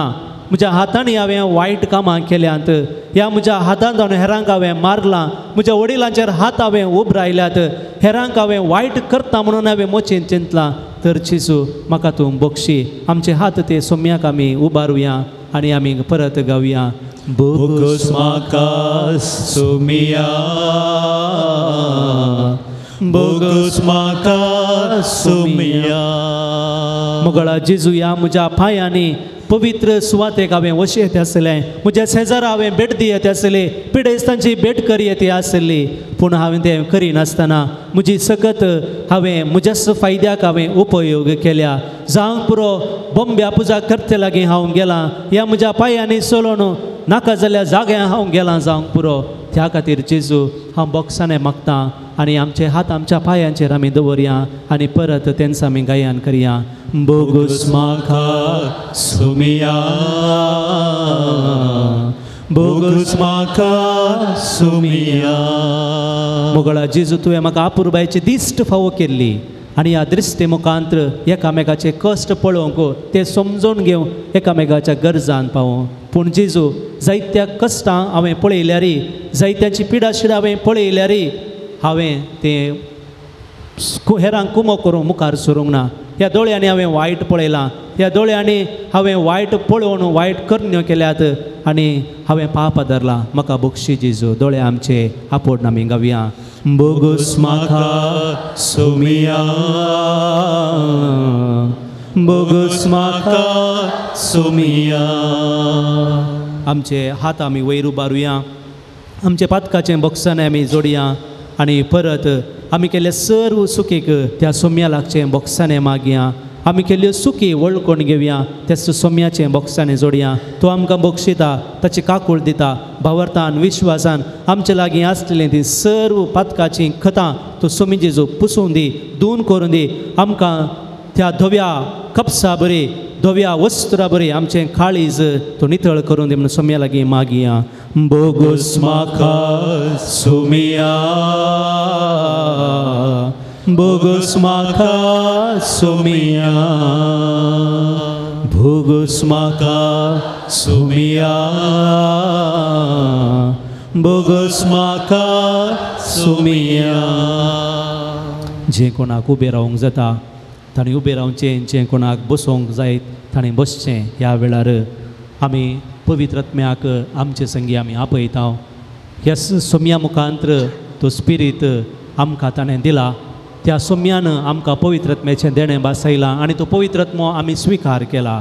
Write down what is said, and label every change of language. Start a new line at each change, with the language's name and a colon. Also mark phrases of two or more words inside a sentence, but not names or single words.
Konkani: म्हज्या हातांनी हांवें वायट कामां केल्यांत. ह्या म्हज्या हातांत जावन हेरांक हांवें मारलां. म्हज्या वडिलांचेर हात हांवें उब रायल्यात. हेरांक हांवें वायट करता म्हणून हांवें मोचेन चिंतलां. तर जेजू म्हाका तूं बक्षी. आमचे हात ते सोम्याक आमी उबारुया आनी आमी परत गावया. Bogos makas sumia. Bogos makas sumia. मुगळा जेजू या म्हज्या पायांनी पवित्र सुवातेक हांवें वशें येते आसलें म्हज्या शेजारा हांवें भेट दियत आसले पिडेस्तांची भेट करी येते आसली पूण हांवें तें करिनासतना म्हजी सकत हांवें म्हज्याच फायद्याक हांवें उपयोग केल्या जावंक पुरो बोंब्या पुजा करते लागीं हांव गेलां ह्या म्हज्या पायांनी चलोवन नाका जाल्या जाग्यार हांव गेलां जावंक पुरो त्या खातीर जेजू हांव बोक्साने मागतां आनी आमचे हात आमच्या पायांचेर आमी दवरया आनी परत तेंच आमी गायन करया Bogos makas sumia. Bogos makas sumia. मुगळा जेजू तुवें म्हाका आपुरबायेची दिश्ट फावो केल्ली आनी ह्या दृश्टे मुखांत्र एकामेकाचे कश्ट पळोवंक ते समजून घेवंक एकामेकाच्या गरजान पावूं पूण जेजू जायत्या कश्टां हांवें पळयल्यारी जायत्याची पिडा शिडा हांवें पळयल्यारी हांवें तें हेरांक कुमो करूंक मुखार सरूंक ना ह्या दोळ्यांनी हांवें वायट पळयलां ह्या दोळ्यांनी हांवें वायट पळोवन वायट करण्यो केल्यात आनी हांवें पाप धरलां म्हाका बक्षी जेजू दोळे आमचे आपोड आमी गावया Bogos makas sumia. Bogos makas sumia. आमचे हात आमी वयर उबारुया आमचे पातकाचें बॉक्साने आमी जोडया आनी परत आमी केल्ले सर्व सुखीक त्या सोम्या लागचें बॉक्साने मागया आमी केल्ल्यो सुखी वळखून घेवया त्या सोम्याचें बॉक्साने जोडया तो आमकां बक्षिता ताची काकूळ दिता भावार्थान विश्वासान आमचे लागीं आसलेलीं ती सर्व पातकाचीं खतां तो सोमी जेजू पुसून दी धुवन करून दी आमकां त्या धव्या कपसा बरी धव्या वस्त्रा बरी आमचें काळीज तो नितळ करून दी म्हणून सोम्या लागीं मागया Bogos makas sumia. Bogos makas sumia. Bogos makas sumia. Bogos makas sumia. जे कोणाक उबें रावंक जाता ताणें उबें रावचें जें कोणाक बसोवंक जाय ताणें बसचें ह्या वेळार आमी पवित्र आत्म्याक आमचे संगी आमी आपयता ह्या सोम्या मुखांत्र तो स्पिरीट आमकां ताणें दिला त्या सोम्यान आमकां पवित्र आत्म्याचें देणें बासयलां आनी तो पवित्र आत्मो आमी स्विकार केला